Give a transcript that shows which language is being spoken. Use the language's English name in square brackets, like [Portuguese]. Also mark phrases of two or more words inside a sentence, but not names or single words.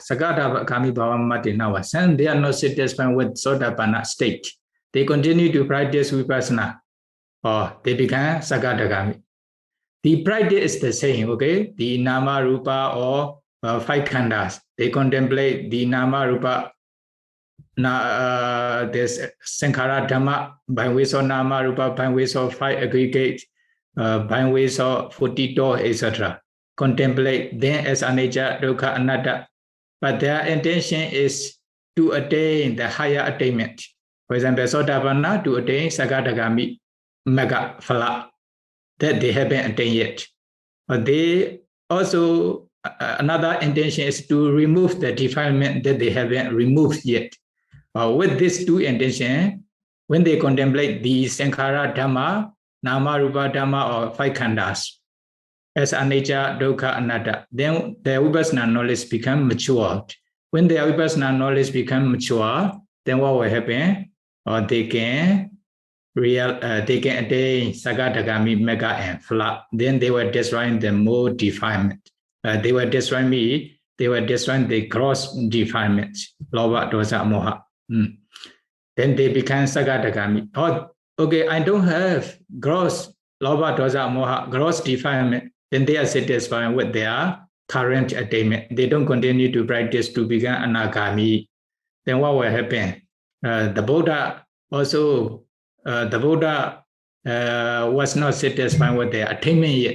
[Pali] Sagadagami Bhavamati. [English] Some they are not satisfied with sotapanna state. They continue to practice vipassana, or they become Sagadagami. The practice is the same, okay? The [Pali] nama rupa [English] or 5 khandhas. They contemplate the [Pali] nama rupa, [English] this [Pali] sankhara dhamma, [English] by ways of [Pali] nama rupa, [English] by ways of 5 aggregate, by ways of 42, etc. Contemplate them as [Pali] anicca, dukkha, anatta. [English] But their intention is to attain the higher attainment. For example, sotapanna to attain [Pali] Sagadagami Magga Phala, [English] that they haven't attained yet. But they also, another intention is to remove the defilement that they haven't removed yet. With these 2 intentions, when they contemplate the [Pali] sankhara dhamma, nama rupa dhamma, [English] or 5 khandhas, as [Pali] anicca, dukkha, anatta, [English] then their vipassana knowledge become matured. When their vipassana knowledge become mature, then what will happen? They can attain [Pali] Sagadagami Magga [English] and Phala. Then they were destroying the more defilement. They were destroying the gross defilements, [Pali] lobha, dosa, moha. [English] Then they become Sagadagami. Okay, I don't have gross [Pali] lobha, dosa, moha, [English] gross defilement. Then they are satisfied with their current attainment. They don't continue to practice to become anagami. Then what will happen? The Buddha was not satisfied with their attainment yet.